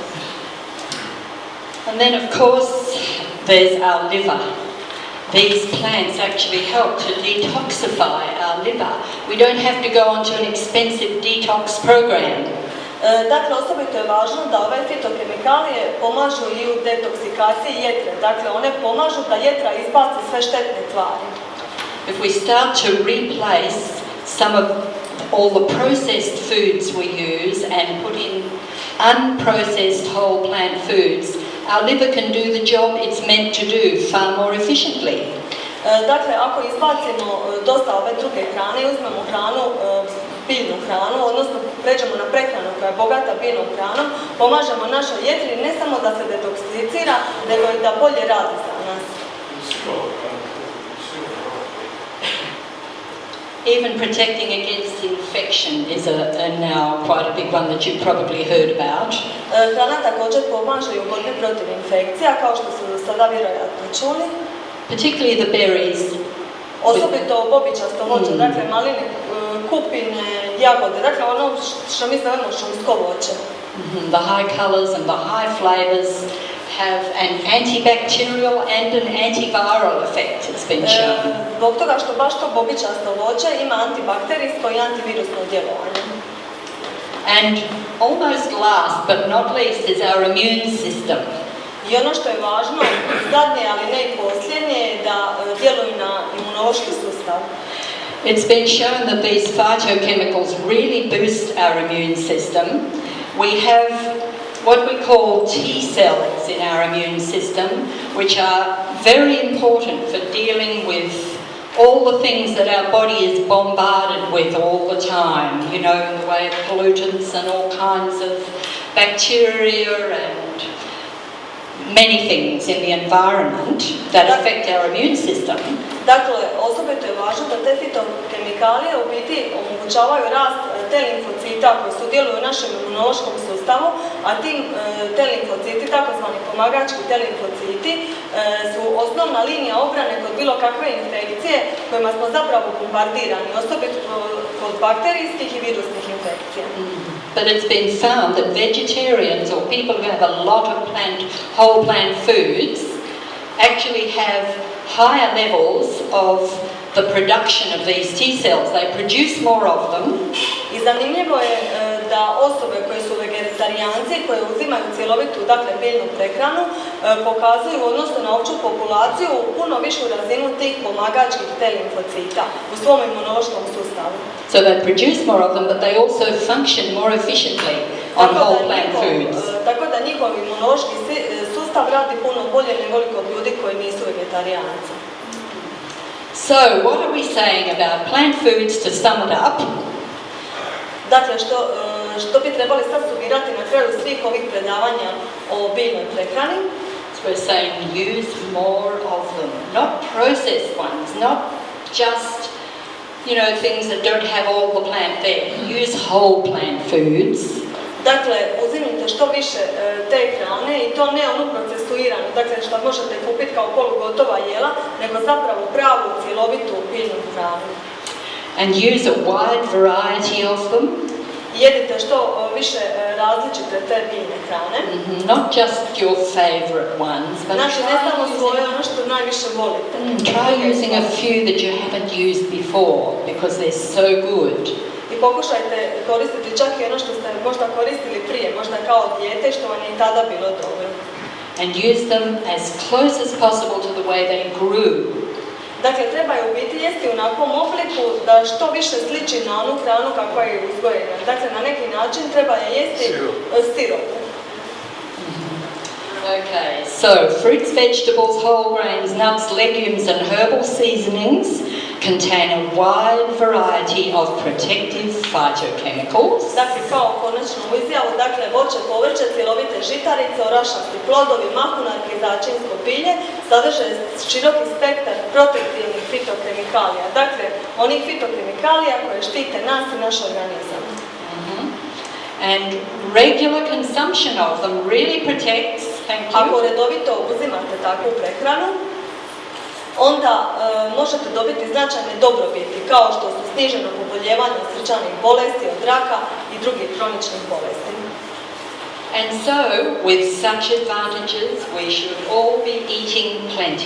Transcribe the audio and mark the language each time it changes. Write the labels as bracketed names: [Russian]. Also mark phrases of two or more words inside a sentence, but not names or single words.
[English] And then of course there's our liver. These plants actually help to detoxify our liver. We don't have to go onto an expensive detox program. [Croatian] Dakle, osobito je važno da ove fitokemikalije pomažu i u detoksikaciji jetre. Dakle, one pomažu da jetra izbaci sve štetne tvari. [English] If we start to replace some of all the processed foods we use and put in unprocessed whole plant foods, our liver can do the job it's meant to do far more efficiently. [Croatian] Dakle, ako izbacimo dosta ove druge hrane i uzmemo hranu, biljnu hranu, odnosno pređemo na prehranu koja je bogata biljnom hranom, pomažemo našoj jetri ne samo da se detoksikira, nego i da bolje radi za nas. [English] Even protecting against infection is now quite a big one that you've probably heard about. [Croatian] Hrana također pomaže i u borbi protiv infekcija, kao što su do sada vjerojatno čuli. [English] Particularly the berries. [Croatian] Osobito bobičasto voće, dakle maline, kupine, jagode, dakle ono što mi zovemo šumsko voće. [English] The high colors and the high flavors have an antibacterial and an antiviral effect, it's been shown. [Croatian] Zbog toga što baš to bobičasto voće ima antibakterijsko i antivirusno djelovanje. [English] And almost last but not least is our immune system. [Croatian] I ono što je važno, zadnje, ali ne i posljednje, je da djeluju na imunološki sustav. [English] It's been shown that these phytochemicals really boost our immune system. We have what we call T cells in our immune system, which are very important for dealing with all the things that our body is bombarded with all the time, you know, in the way of pollutants and all kinds of bacteria and many things in the environment that affect our immune system. [Croatian] Dakle, osobito je važno da te fitokemikalije u biti omogućavaju rast te limfocita koji sudjeluju u našem imunološkom sustavu, a te limfociti, takozvani pomagački te limfociti, su osnovna linija obrane kod bilo kakve infekcije kojima smo zapravo bombardirani, osobito kod bakterijskih i virusnih infekcija. [English] But it's been found that vegetarians or people who have a lot of whole plant foods actually have higher levels of the production of these T cells. They produce more of them. [Croatian] I zanimljivo je da osobe koje su vegetarijanci, koje uzimaju cjelovitu, dakle biljnu prehranu, pokazuju u odnosu na opću populaciju puno višu razinu tih pomagačkih T limfocita u svom imunološkom sustavu. [English] So they produce more of them, but they also function more efficiently on whole plant foods. [Croatian] Tako da njihov imunološki sustav radi puno bolje nego kod ljudi koji nisu vegetarijanci. [English] So, what are we saying about plant foods to sum it up? [Croatian] Dakle, što bi trebali sad sumirati na kraju svih ovih predavanja o biljnoj prehrani? [English] So we're saying use more of them, not processed ones, not just, you know, things that don't have all the plant there. Use whole plant foods. [Croatian] Dakle, uzimite što više te hrane i to ne onu procesuiranu, dakle što možete kupiti kao polugotova jela, nego zapravo pravu, cjelovitu biljnu hranu. [English] And use a wide variety of them. [Croatian] Jedite što više različite te biljne hrane. [English] Not just your favorite ones, but [Croatian] znači, ne samo svoje, ono što najviše volite. [English] Try using a few that you haven't used before, because they're so good. [Croatian] I pokušajte koristiti čak i ono što ste možda koristili prije, možda kao dijete, što vam je i tada bilo dobro. [English] And use them as close as possible to the way they grew. [Croatian] Dakle, treba je u biti jesti u onakvom obliku da što više sliči na onu hranu kakva je uzgojena. Dakle, na neki način treba je jesti sirop. [English] Okay, so fruits, vegetables, whole grains, nuts, legumes and herbal seasonings contain a wide variety of protective phytochemicals. [Croatian] Dakle, kao konačnu izjavu, dakle, voće, povrće, cjelovite žitarice, orašasti plodovi, mahunarke i začinsko bilje sadrže široki spektar protektivnih fitokemikalija. Dakle, onih fitokemikalija koje štite nas i naš organizam. [English] And regular consumption of them really protects, [Croatian] Ako redovito uzimate takvu prehranu, onda možete dobiti značajne dobrobiti, kao što su sniženo poboljevanje od srčanih bolesti, od raka i drugih kroničnih bolesti. [English] And so, with such advantages, we should all be eating plenty.